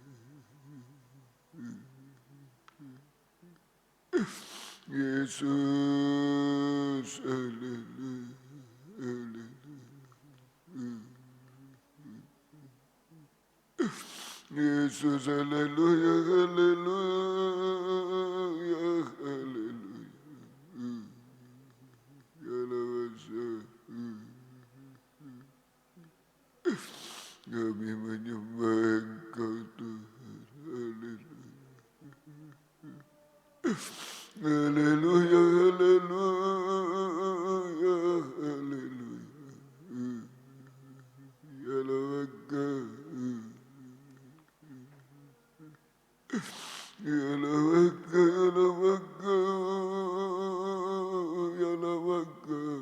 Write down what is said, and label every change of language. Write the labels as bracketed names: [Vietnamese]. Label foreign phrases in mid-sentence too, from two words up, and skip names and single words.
[Indonesian] Yesus, haleluya, haleluya. Yesus, haleluya, haleluya, haleluya. Yalawasa. Kami menyembah Engkau Tuhan. Haleluya. Haleluya, haleluya, haleluya. Yalawaka. Yalawaka, yalawaka, yalawaka.